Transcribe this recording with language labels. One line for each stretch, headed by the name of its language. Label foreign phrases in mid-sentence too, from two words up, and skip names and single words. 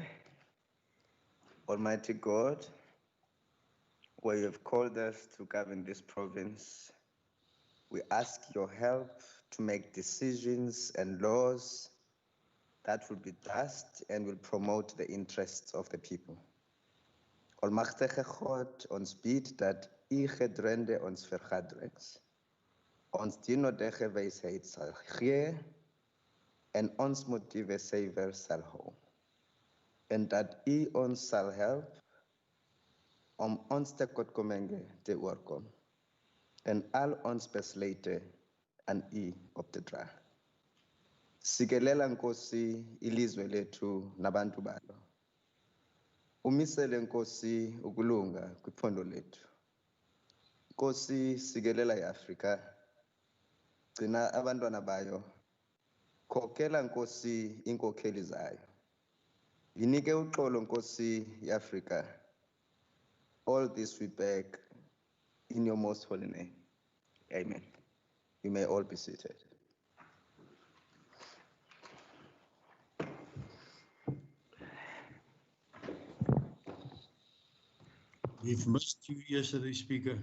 English: Almighty God, where you have called us to govern this province, we ask your help to make decisions and laws that will be just and will promote the interests of the people.
Afrikaans: Almachtige God, ons bid dat u gedrende ons vergaderinge, ons die nodige wysheid sal gee en ons motiewe suiwer sal hou. En dat u ons sal help om ons te kotkomenge te oorkom en al ons besluite aan u op te dra.
Xhosa: Sikelela Nkosi ilizwe lethu nabantu balo. Umisele Nkosi ukulunga kwiphondo lethu. Nkosi sikelela iAfrika. Gcina abantwana bayo. Khokela Nkosi inkokheli zayo. Yinike uxolo Nkosi iAfrika.
English: All this we beg in your most holy name. Amen. You may all be seated. We've missed you yesterday, Speaker.